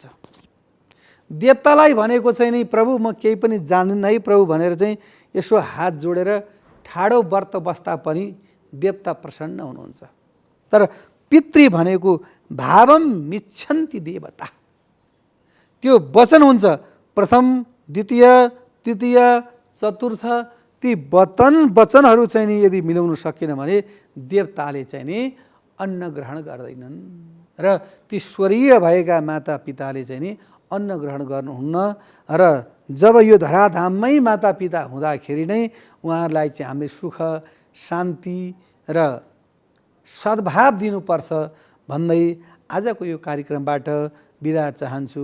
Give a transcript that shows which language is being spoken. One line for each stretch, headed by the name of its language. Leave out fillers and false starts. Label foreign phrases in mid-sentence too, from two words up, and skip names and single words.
Nepali: देवतालाई भनेको चाहिँ नि प्रभु म केही पनि जान्दिनँ है प्रभु भनेर चाहिँ यसो हात जोडेर ठाडो व्रत बस्दा पनि देवता प्रसन्न हुनुहुन्छ। तर पितृ भनेको
Sanskrit: भावम मिच्छन्ति देवता,
Nepali: त्यो वचन हुन्छ प्रथम द्वितीय तृतीय चतुर्थ, ती वचनहरू चाहिँ नि यदि मिलाउन सकेन भने देवताले चाहिँ नि अन्न ग्रहण गर्दैनन् र ती स्वर्गीय भएका मातापिताले चाहिँ नि अन्न ग्रहण गर्नुहुन्न र जब यो धराधाममै मातापिता हुँदाखेरि नै उहाँहरूलाई चाहिँ हामीले सुख शान्ति र सद्भाव दिनुपर्छ भन्दै आजको यो कार्यक्रमबाट बिदा चाहन्छु।